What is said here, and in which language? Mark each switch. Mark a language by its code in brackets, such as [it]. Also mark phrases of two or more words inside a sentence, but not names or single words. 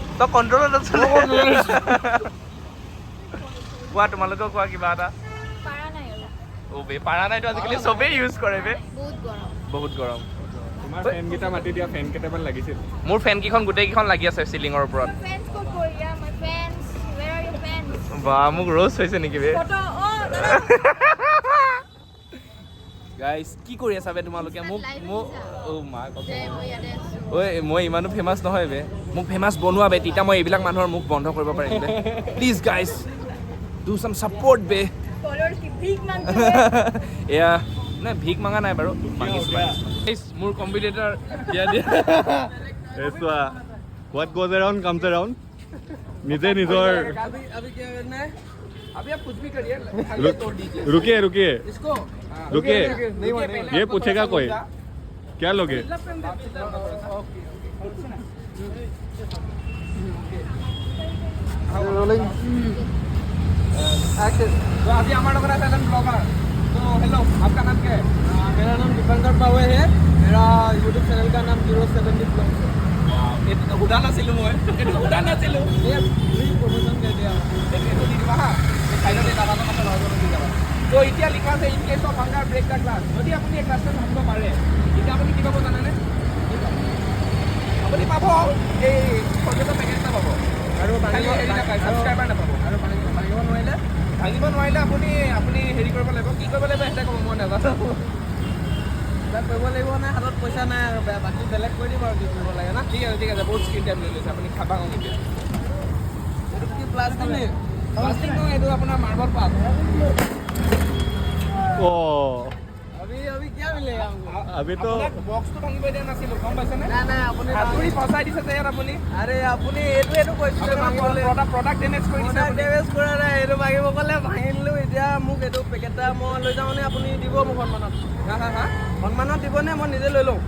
[as] তই কণ্ট্ৰলত আছ কোৱা তোমালোকেও কোৱা কিবা এটা পাৰা নাই আৰু অ' বে পাৰা নাইতো আজিকালি চবেই ইউজ কৰে বে বহুত গৰম বহুত গৰম তোমাৰ ফেনকেইটা মাতি দিয়া ফেন কেইটামান লাগিছিল মোৰ ফেনকেইখন গোটেইকেইখন লাগি আছে চিলিঙৰ ওপৰত [en] My friends [as] ক'ত গ'ল? [en] Yeah, my friends. Where are your friends? [as] বা মোক ৰ'জ হৈছে নেকি বে [en] Photo. Oh, দাদা. [as] গাইজ কি কৰি আছা বে তোমালোকে মোক মোক অ' মা কথা দে, মই ইয়াতে আছোঁ। ঐ মই ইমানো ফেমাছ নহয় বে মোক ফেমাছ বনোৱা বে তেতিয়া মই এইবিলাক মানুহৰ মুখ বন্ধ কৰিব পাৰিম বে [en] please guys do some support [as] বে [hi] Followers কি ভিক মাংগে। [as] এয়া নাই ভিক মাঙা নাই বাৰু মাগিছোঁ মোৰ কম্পিটিটৰ দিয়া এই চোৱা [en] what goes around comes around [as] নিজে নিজৰ [hi] अभी क्या करना है अभी आप कुछ भी करिए तोड़ दीजिए रुकिए रुकिए इसको रुकिए नहीं हुआ नहीं ये पूछेगा कोई क्या लोगे [en] rolling action [hi] तो अभी हमारा लोग है ब्लॉगर तो हेलो आपका नाम क्या है मेरा नाम दीपांकर पावे है मेरा यूट्यूब चैनल का नाम 070 ब्लॉग्स है [as] এইটো উদান আছিলোঁ মই এইটো উদান নাছিলোঁ [hi] ये फ्री प्रमोशन कर दिया [as] এইটো দি দিবা হা চাইডতে দাদাটো কথা নহয় দি যাবা তো এতিয়া লিখা আছে [en] in case of hunger break the glass [as] যদি আপুনি এই ক্লাছটো ভাঙিব পাৰে তেতিয়া আপুনি কি পাব জানেনে আপুনি পাব এই ফটোটো পেকেট এটা পাব আৰু খালি হেৰি নাপায় ছাবস্ক্ৰাইবাৰ নাপাব আৰু ভাঙিব নোৱাৰিলে ভাঙিব নোৱাৰিলে আপুনি হেৰি কৰিব লাগিব কি কৰিব লাগিব সেইটো ক'ব মই নাজানো কিবা কৰিব লাগিব নে হাতত পইচা নাই আৰু বাকী বেলেগ কৰি দিম আৰু কি কৰিব লাগে না ঠিক আছে বহুত [en] screen time [as] লৈ লৈছে আপুনি খাবা নেকি এইটো কি প্লাষ্টিক নে প্লাষ্টিক নহয় এইটো আপোনাৰ মাৰ্বল পাত [hi] ओ अभी क्या मिलेगा हमको अभी तो [as] বক্সটো ভাঙিব দিয়া নাছিলোঁ গম পাইছেনে নাই নাই আপুনি হাতুৰি ফচাই দিছে যে ইয়াত আপুনি আৰে আপুনি এইটো কৈছিলে ভাঙিবলৈ [en] product damage [as] কৰি দিছে [en] product damage [as] কৰা নাই এইটো ভাঙিব ক'লে ভাঙি দিলোঁ এতিয়া মোক এইটো পেকেট এটা মই লৈ যাওঁনে আপুনি দিব মোক সন্মানত হা সন্মানত দিবনে মই নিজে লৈ লওঁ